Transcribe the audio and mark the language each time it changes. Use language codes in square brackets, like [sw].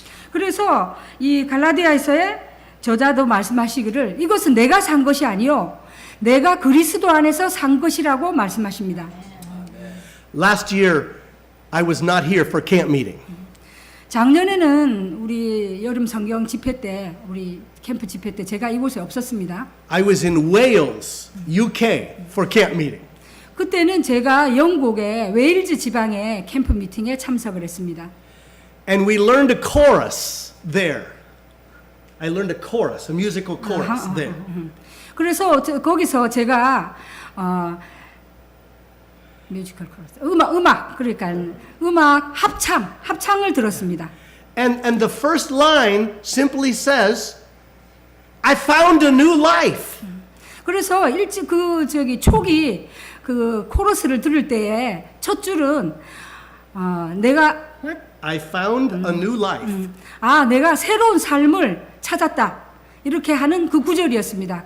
[ko] 그래서 이 갈라디아에서의 저자도 말씀하시기를 이것은 내가 산 것이 아니요 내가 그리스도 안에서 산 것이라고 말씀하십니다. [en] Last year, I was not here for camp meeting. [ko] 작년에는 우리 여름 성경 집회 때, 우리 캠프 집회 때 제가 이곳에 없었습니다. [en] I was in Wales, UK, for camp meeting. [ko] 그때는 제가 영국의 웨일즈 지방의 캠프 미팅에 참석을 했습니다. [en] And we learned a chorus there. I learned a chorus, a musical chorus there. [ko] 그래서 거기서 제가 뮤지컬 코러스, 그러니까 음악 합창을 들었습니다. [en] And the first line simply says, I found a new life. [ko] 그래서 촉이 그 코러스를 들을 때에 첫 줄은 내가 [en] I found a new life. [ko] 내가 새로운 삶을 찾았다. 이렇게 하는 그 구절이었습니다.